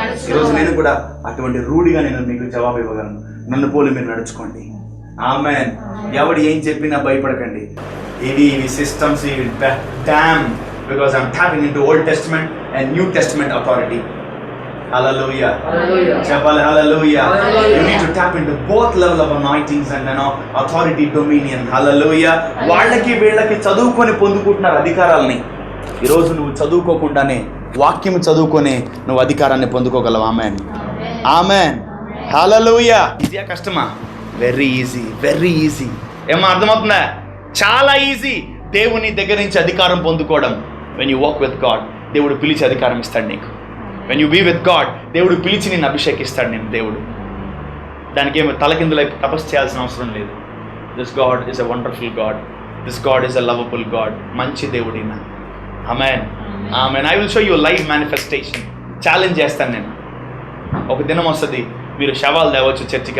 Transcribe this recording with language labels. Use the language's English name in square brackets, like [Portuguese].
[Telugu] ఈరోజు నేను కూడా అటువంటి రూఢిగా నేను మీకు జవాబు ఇవ్వగలను. నన్ను పోలి మీరు నడుచుకోండి. ఆమేన్. ఎవడు ఏం చెప్పినా భయపడకండి. ఇవి [English] Systems dam, because I'm tapping into Old Testament and New Testament authority. Hallelujah. Chapal, hallelujah. You need to tap into both level of anointings and authority, dominion. Hallelujah. [Telugu] వాళ్ళకి వీళ్ళకి చదువుకొని పొందుకుంటున్నారు అధికారాలని. ఈరోజు నువ్వు చదువుకోకుండానే వాక్యం చదువుకొని నువ్వు అధికారాన్ని పొందుకోగలవు. ఆమేన్ ఆమేన్. హల్లెలూయా. ఈజీయా కష్టమా? [English] Very easy, very easy. [Telugu] ఏమో అర్థమవుతుందా? చాలా ఈజీ. దేవుని దగ్గర నుంచి అధికారం పొందుకోవడం. [English] when you walk with God, [Telugu] దేవుడు పిలిచి అధికారం ఇస్తాడు నీకు. [English] when you be with God, [Telugu] దేవుడు పిలిచి నిన్ను అభిషేకిస్తాడు. నేను దేవుడు దానికి ఏమో తలకిందులై తపస్సు చేయాల్సిన అవసరం లేదు. [English] This God is a wonderful God. This God is a lovable God. [Telugu] మంచి దేవుడినా. [English] Amen amen. I will show you live manifestation. [Telugu] Challenge చేస్తాను నేను. ఒక దినం వస్తుంది మీరు శవాలు తేవచ్చు చర్చికి.